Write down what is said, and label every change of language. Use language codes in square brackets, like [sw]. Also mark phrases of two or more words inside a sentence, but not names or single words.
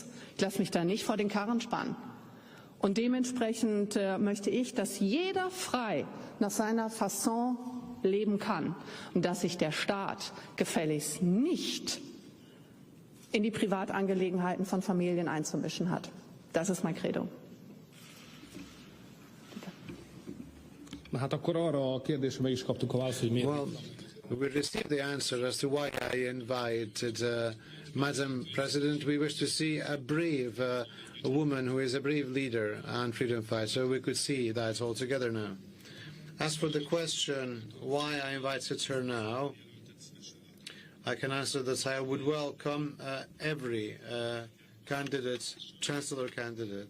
[de] Ich lasse mich da nicht vor den Karren spannen. Und dementsprechend möchte ich, dass jeder frei nach seiner Fasson leben kann und dass sich der Staat gefälligst nicht in die Privatangelegenheiten von Familien einzumischen hat. Das ist mein Credo. [hu] Hát akkor arra a kérdésre meg is kaptuk a választ, hogy miért. [en] Well, we received the answer as to why I invited Madam President. We wish to see a brave a woman who is a brave leader and freedom fighter. We could see that all together now. As for the question why I invited her now, I can answer that I would welcome every candidate, chancellor candidate.